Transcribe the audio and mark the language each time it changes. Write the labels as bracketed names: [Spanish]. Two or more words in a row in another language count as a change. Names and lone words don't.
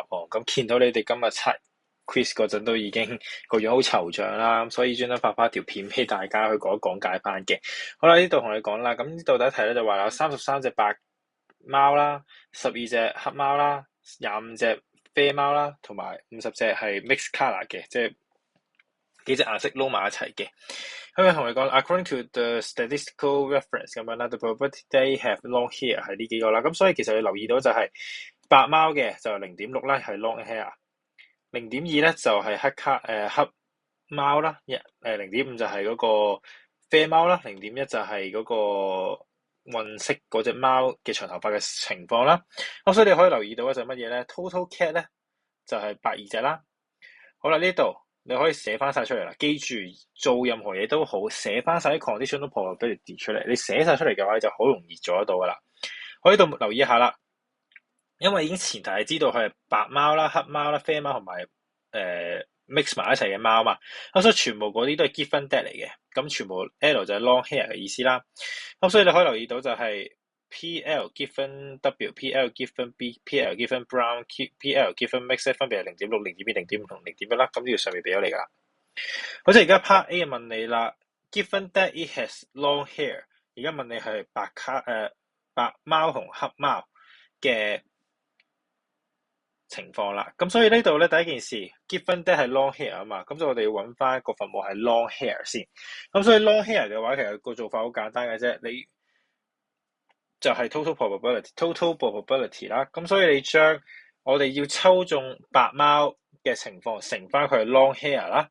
[Cantonese] 咁見到你哋今日測 Quiz 嗰陣都已經個樣好惆悵啦，所以專登發翻條片俾大家去講一講解翻嘅。好啦，呢度同你講啦，咁呢度第一題咧就話有33隻白貓啦，12隻黑貓啦，25隻啡貓啦，同埋50隻係 [English] mixed colour [Cantonese] 嘅，即係幾隻顏色撈埋一齊嘅。咁同你講 [English] according to the statistical reference [Cantonese] 咁樣啦 ， [English] the probability they have long hair [Cantonese] 係呢幾個啦。咁所以其實你留意到就係白貓嘅就0.6啦，係 [English] long hair。 [Cantonese] 0.2咧就係黑貓啦，0.5就係嗰個啡貓啦，0.1就係嗰個混色嗰隻貓嘅長頭髮嘅情況啦。咁所以你可以留意到嘅就係乜嘢咧？ [English] Total cat [Cantonese] 咧就係82隻啦。好啦，呢度你可以寫翻晒出嚟啦。記住做任何嘢都好，寫翻晒啲 [English] conditional probability [Cantonese] 出嚟。你寫晒出嚟嘅話，你就好容易做得到噶啦。我呢度留意一下啦，因為已經前提係知道佢係白貓啦、黑貓啦、啡貓同埋mix 埋一齊嘅貓嘛。咁所以全部嗰啲都係 [English] given that [Cantonese] 嚟嘅。咁全部 L 就係 [English] long hair [Cantonese] 嘅意思啦。咁所以你可以留意到就係 [English] PL given W、PL given B、PL given Brown、PL given Mix [Cantonese] 分別係0.6、0.2、0.5同0.1啦。咁呢個上面俾咗你噶啦。好似而家 Part A 問你啦 ， [English] given that it has long hair， [Cantonese] 而家問你係白貓同黑貓嘅情況啦。咁所以呢度咧第一件事 [English] given that [Cantonese] 係 [English] long hair [Cantonese] 啊嘛，咁所以我哋要揾翻個分母係 [English] long hair [Cantonese] 先。咁所以 [English] long hair [Cantonese] 嘅話，其實個做法好簡單嘅啫，你就係 [English] total probability [Cantonese] 啦。咁所以你將我哋要抽中白貓嘅情況乘翻佢係 [English] long hair [Cantonese] 啦。